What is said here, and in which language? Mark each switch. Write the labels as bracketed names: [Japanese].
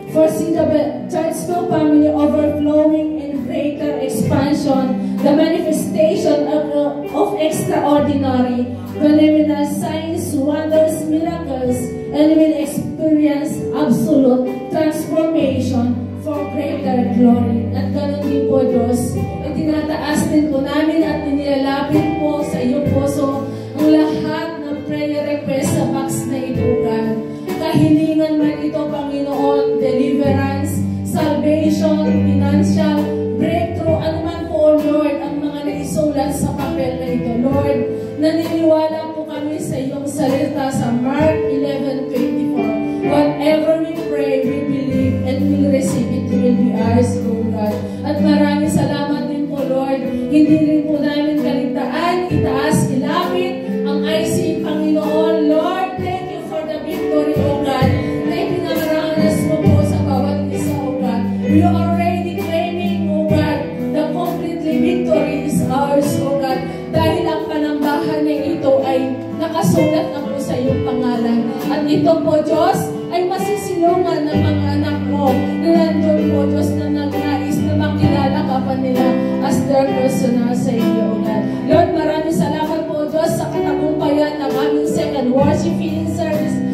[English] Foresee the Churchville family overflowing in greater expansion, the manifestation of extraordinary, phenomenal signs, wonders, miracles, and will experience absolute transformation for greater glory. [Filipino] At ganun din po, Diyos, itinataas din po namin at nilalapit po sa iyong puso ang lahat ng prayer request sa box na ito, God. Kahilingan man ito, Panginoon, deliverance, salvation, financial, breakthrough, ano man po, Lord, ang mga naisulat sa papel na ito, Lord. Naniniwala po kami sa iyong salita sa Mark 11:24. [English] Whatever we pray, we believe, and we receive it will be ours, O God. [Filipino] At maraming salamat din po, Lord. Hindi rin po namin kaligtaan, itaas, ilapit ang IC, Panginoon. [English] Lord, thank you for the victory, O God. [Filipino] Na ipinamaranas mo po sa bawat isa, [English] O God. We are already claiming, O God, the completely victory is ours, O God. [Filipino] Dahil ang panambahan na ito ay nakasulat na po sa iyong pangalan. At ito po, Diyos, ay masisilungan ng mga anak mo na nandun po, Diyos, na nagnais na makilala ka pa nila [English] as their personal Savior, [Filipino] O God. Lord, maraming salamat po, Diyos, sa katagumpayan ng aming second worship healing service.